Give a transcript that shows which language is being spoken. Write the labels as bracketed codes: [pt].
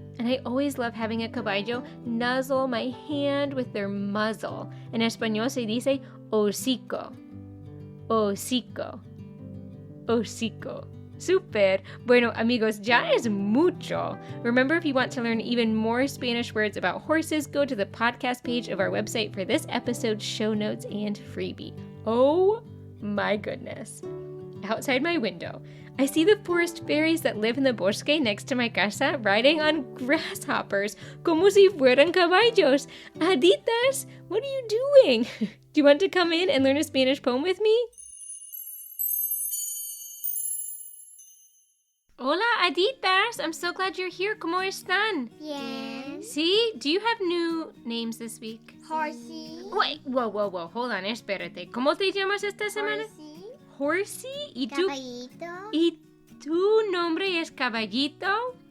[en] And I always love having a caballo nuzzle my hand with their muzzle. [es] En español se dice hocico. Hocico. Hocico. Super. Bueno, amigos, ya es mucho. [en] Remember, if you want to learn even more Spanish words about horses, go to the podcast page of our website for this episode's show notes and freebie. Oh my goodness. Outside my window, I see the forest fairies that live in the bosque next to my casa riding on grasshoppers [es] como si fueran caballos. [en] Haditas, what are you doing? Do you want to come in and learn a Spanish poem with me? [es] Hola, [en] Aditas! I'm so glad you're here. [es] ¿Cómo están? Bien. [en] See? Do you have new names this week? Horsey. Wait, whoa. Hold on, [es] espérate. ¿Cómo te llamas esta semana? [en] Horsey. [es] Horsey. ¿Y tú? Caballito. ¿Y tu nombre es Caballito?